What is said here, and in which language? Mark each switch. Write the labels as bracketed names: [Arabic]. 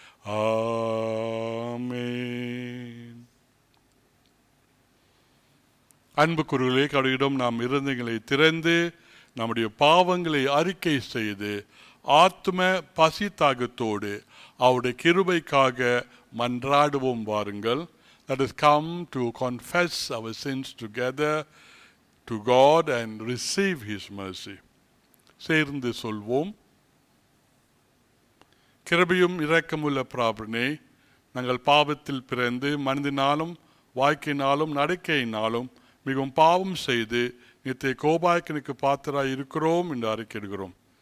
[Tamil] ஆமென். அன்புக்குரியவர்களே, கடவுளிடம் நாம் இருதயங்களை திறந்து நம்முடைய பாவங்களை அறிக்கை செய்து ஆத்ம பசி தாகத்தோடு அவருடைய கிருபைக்காக மன்றாடுவோம். வாருங்கள். [English] Let us come to confess our sins together to God and receive his mercy. [Tamil] சேர்ந்து சொல்வோம். கிருபையும் இரக்கமுள்ள பிராபனே, நாங்கள் பாவத்தில் பிறந்து மனதினாலும் வாய்க்கினாலும் நடக்கையினாலும் மிகவும் பாவம் செய்து நித்திய கோபாக்கினுக்கு பாத்திராய் இருக்கிறோம் என்று அறிக்கையிடுகிறோம்.